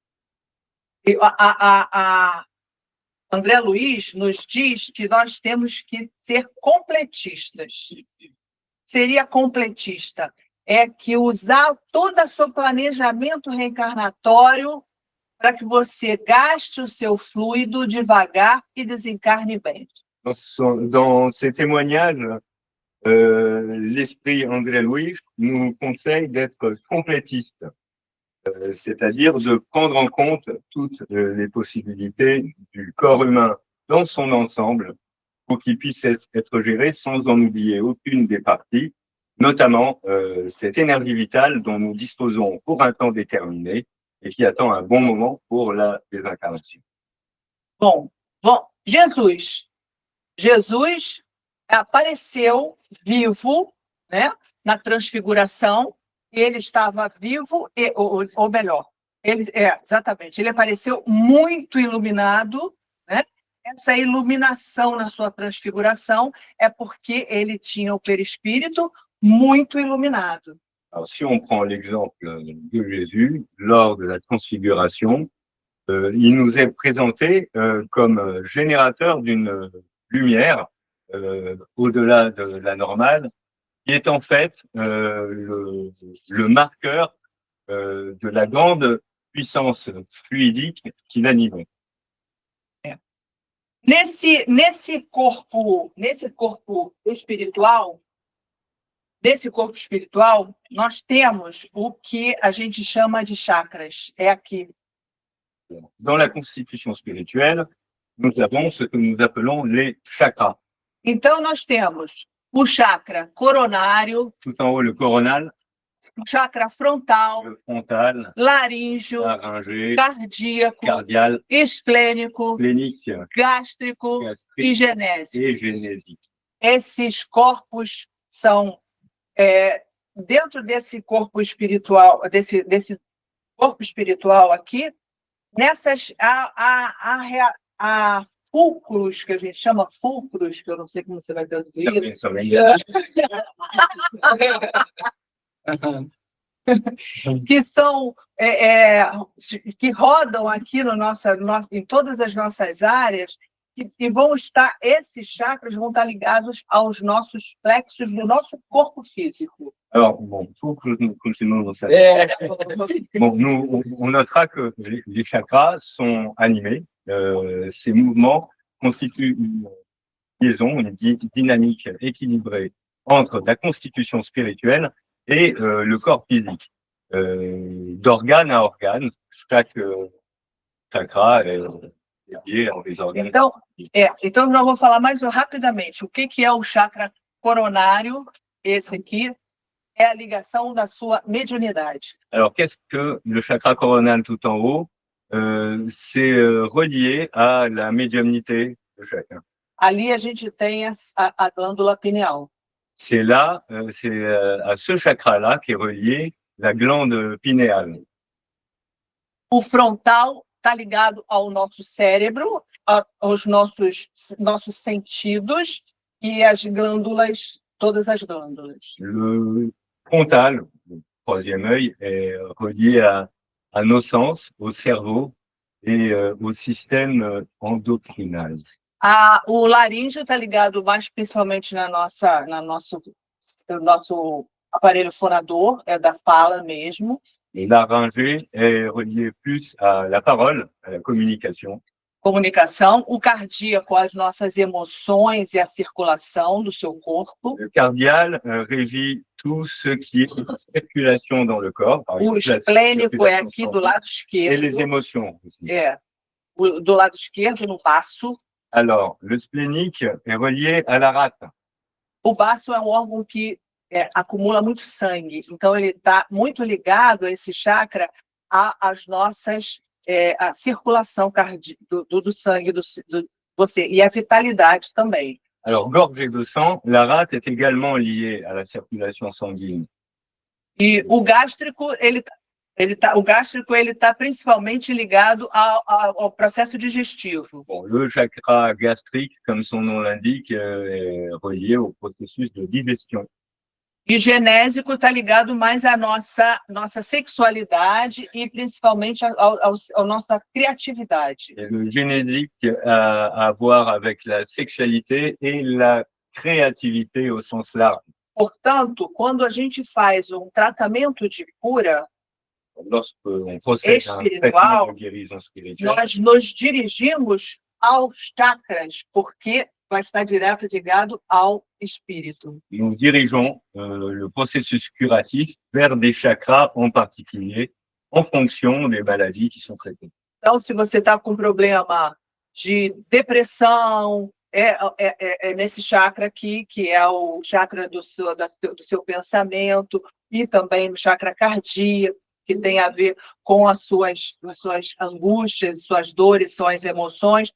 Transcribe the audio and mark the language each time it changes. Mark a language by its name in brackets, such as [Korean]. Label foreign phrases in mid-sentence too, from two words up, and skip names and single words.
[Portuguese] E André Luiz nos diz que nós temos que ser completistas. Seria completista. É que usar todo o seu planejamento reencarnatório para que você gaste o seu fluido devagar e desencarne bem. [French] Dans ces témoignages, l'esprit André Louis nous conseille d'être complétiste, c'est-à-dire de prendre en compte toutes les possibilités du corps humain dans son ensemble pour qu'il puisse être géré sans en oublier aucune des parties, notamment cette énergie vitale dont nous disposons pour un temps déterminé et qui attend un bon moment pour la désincarnation. [Portuguese] Bom, Jesus apareceu vivo, né, na transfiguração. Ele estava vivo, ou melhor, exatamente, ele apareceu muito iluminado, né? Essa iluminação na sua transfiguração é porque ele tinha o perispírito muito iluminado. [French] Alors, si on prend l'exemple de Jésus, lors de la transfiguration, il nous est présenté comme générateur d'une lumière au-delà de la normale qui est en fait le marqueur de la grande puissance fluidique qui l'anime. [Portuguese] Nesse corpo espiritual, nós temos o que a gente chama de chakras. É aqui. [French] Dans la constitution spirituelle, nous avons ce que nous appelons les chakras. [Portuguese] Então, nós temos o chakra coronário, [French] Tout en haut, le coronal, [Portuguese] o chakra frontal, [French] le frontal, [Portuguese] laríngeo, [French] laryngé, [Portuguese] cardíaco, [French] cardial, [Portuguese] esplênico, [French] splénique, [Portuguese] gástrico e [French] gastrique [Portuguese] genésico. [French] et génésique. [Portuguese] Esses corpos são, dentro desse corpo espiritual, desse corpo espiritual aqui, nessas há fulcros, que a gente chama fulcros, que eu não sei como você vai traduzir isso, que são que rodam aqui em todas as nossas áreas, e vão estar, esses chakras vão estar ligados aos nossos plexos do nosso corpo físico. [French] Alors, bon, il faut que nous continuons dans ça. Bon, nous, on notera que les chakras sont animés. Ces mouvements constituent une liaison, une dynamique équilibrée entre la constitution spirituelle et le corps physique. D'organe à organe, chaque chakra est lié à des organes. [Portuguese] Então eu vou falar mais rapidamente. O que é o chakra coronário? Esse aqui é a ligação da sua mediunidade. [French] Alors, qu'est-ce que le chakra coronal tout en haut? C'est relié à la médiumnité de chacun. [Portuguese] Ali a gente tem a glândula pineal. [French] C'est là, c'est à ce chakra-là qu'est reliée la glande pinéale. [Portuguese] O frontal está ligado ao nosso cérebro, aos nossos sentidos e as glândulas, todas as glândulas. [French] Le frontal, le troisième œil, est relié à nos sens, au cerveau et au système endocrinal. [Portuguese] O laríngeo está ligado mais principalmente no nosso aparelho fonador, é da fala mesmo. [French] Et la laryngée est reliée plus à la parole, à la communication. [Portuguese] Comunicação, o cardíaco, as nossas emoções e a circulação do seu corpo. [French] Le cardial régit tout ce qui est circulation dans le corps. [Portuguese] O esplênico é aqui do lado esquerdo. [French] Et les émotions aussi. [Portuguese] Do lado esquerdo, no baço. [French] Alors, le splénique est relié à la rate. [Portuguese] O baço é um órgão que acumula muito sangue, então ele está muito ligado a esse chakra às nossas a circulação do sangue do você e a vitalidade também. [French] Alors, gorgée de sang, la rate est également liée à la circulation sanguine. [Portuguese] E o gástrico ele tá principalmente ligado ao processo digestivo. [French] Bon, le chakra gastrique, comme son nom l'indique, est relié au processus de digestion. [Portuguese] E genésico está ligado mais à nossa sexualidade e principalmente à nossa criatividade. [French] Et le génésique a à voir avec la sexualité et la créativité au sens large. [Portuguese] Portanto, quando a gente faz tratamento de cura, [French] lorsqu'on procède à un traitement de guérison spirituelle, [Portuguese] nós nos dirigimos aos chakras, porque vai estar direto ligado ao espírito. [French] Nous dirigeons le processus curatif vers des chakras en particulier, en fonction des maladies qui sont traitées. [Portuguese] Então, se você está com problema de depressão, é nesse chakra aqui, que é o chakra do seu pensamento, e também no chakra cardíaco, que tem a ver com as suas angústias, suas dores, suas emoções.